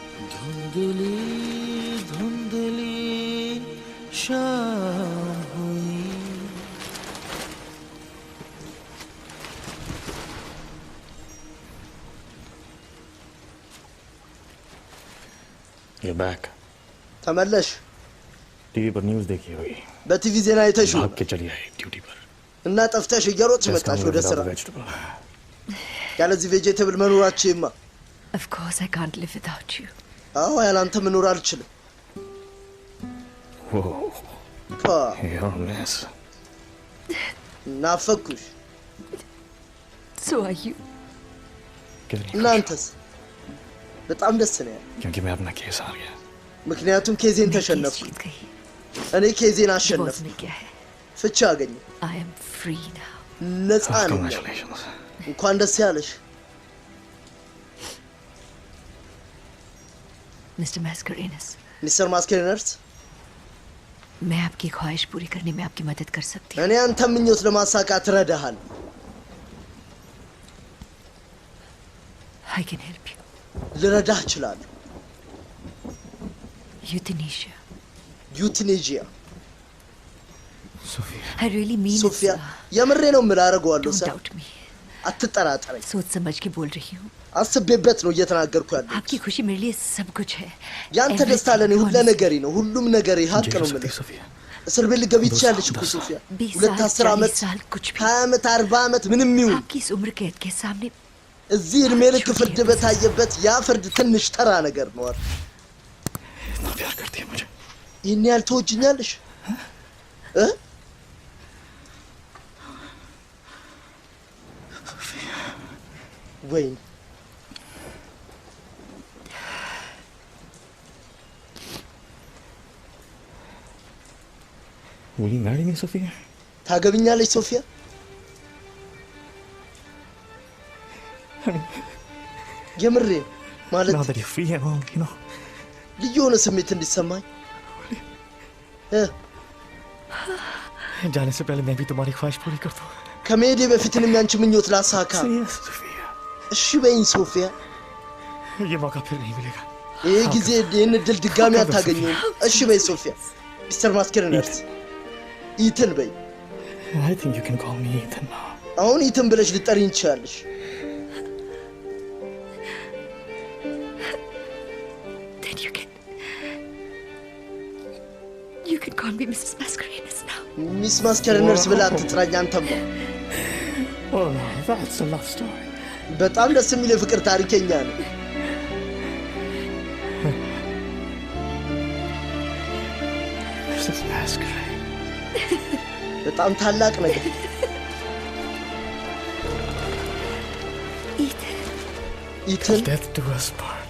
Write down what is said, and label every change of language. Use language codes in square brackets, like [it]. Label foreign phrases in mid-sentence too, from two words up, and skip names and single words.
[hi] धुंधली धुंधली शाम हुई [en] You're back. [am] ተመለሽ [hi] टीवी पर न्यूज़ देखी होगी [am] በቲቪ ዜና አይተሽ [hi] भाग के चली आई ड्यूटी पर [am] እና ጠፍተሽ እየሮጥሽ መጣሽ ወደ ስራ ያለዚህ ቬጂቴብል መኖራችሁማ [en] Of course I can't live without you. [am] አዎ ያላንተ መኖር አልችልም [en] You're a mess. [am] ናፈኩሽ [en] So are you. [am] እናንተስ በጣም ደስ ነው [hi] क्योंकि मैं अपना केस हार गया [am] ምክንያቱም ኬዜን ተሸነፍኩ እኔ ኬዜን አሸነፍኩ ፍቺ አገኘ [en] I am free now. [am] ነፃ ነኝ እንኳን ደስ ያለሽ [en] Mr. Mascarenhas. Mr. Mascarenhas [hi] मैं आपकी ख्वाहिश पूरी करने में आपकी मदद कर सकती हूँ [am] እኔ አንተ ምኞት ለማሳካት ረዳሃል [en] I can help you. [am] ልረዳህ እችላለሁ [en] Euthanasia. Euthanasia. Sophia. I really mean Sophia. [am] የምሬ ነው የምልህ አደርገዋለሁ ሰር አትጠራጠረኝ [hi] सोच समझ के बोल रही हूँ [am] አስቤበት ነው እየተናገርኩ ያለው [hi] आपकी खुशी मेरे लिए सब कुछ है [am] ያንተ ደስታ ለኔ ሁሉ ነገሬ ነው ሁሉም ነገሬ ሀቅ ነው የምልህ እስር ቤት ልገቢ ትችያለሽ እኮ ሶፊያ 10 ዓመት 20 ዓመት 40 ዓመት ምንም ይሁን [hi] आपकी इस उम्र कैद के सामने [am] እዚህ እድሜ ልክ ፍርድ በታየበት ያ ፍርድ ትንሽ ተራ ነገር ነው አይደል [hi] इतना प्यार करती है मुझे [am] ይሄን ያህል ትወጂኛለሽ ወይኔ [en] Will you marry me, Sophia? [am] ታገብኛለሽ ሶፊያ የምሬ ማለት [en] Now that you're free and all, you know. [am] ልዩ የሆነ ስሜት እንዲሰማኝ [hi] जाने से पहले मैं भी तुम्हारी ख्वाहिश पूरी कर दूं [am] ከመሄዴ በፊት እኔም ያንቺ ምኞት ላሳካ እሺ በይኝ ሶፊያ [hi] ये मौका फिर नहीं मिलेगा [am] ይሄ ጊዜ ይሄን ድል ድጋሚ አታገኙም እሺ በይ ሶፊያ ሚስተር ማስከረነርስ ኢትን በይ [en] I think you can call me Ethan now [am] አሁን ኢትን ብለሽ ልጠሪኝ ትችያለሽ [en] Then you can call me Mrs. Mascarenhas now. [am] Miss Mascarenhas ብላ አትጥራኝ አንተም [en] Oh no, that's a love story. [am] በጣም ደስ የሚል የፍቅር ታሪከኛ ነው [en] Mrs. Mascarenhas. [am] በጣም ታላቅ ነገር Ethan. [en] Death do us part.